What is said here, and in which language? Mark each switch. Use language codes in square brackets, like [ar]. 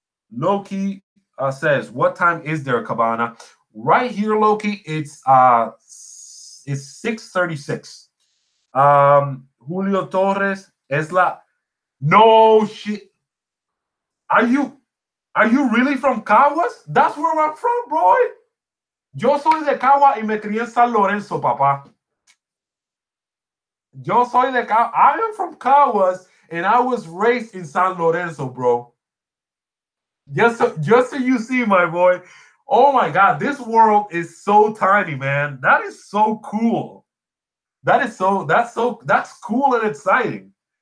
[en] Loki says, "What time is there, Cabana?" Right here, Loki. It's 6:36. Julio Torres [es] es la. [en] No shit. Are you are you really from Caguas? That's where I'm from, bro. [es] Yo soy de Caguas y me crié en San Lorenzo, papá. Yo soy de Caguas. [en] I am from Caguas and I was raised in San Lorenzo, bro. Just so you see, my boy. Oh my God, this world is so tiny, man. That is so cool. That's cool and exciting.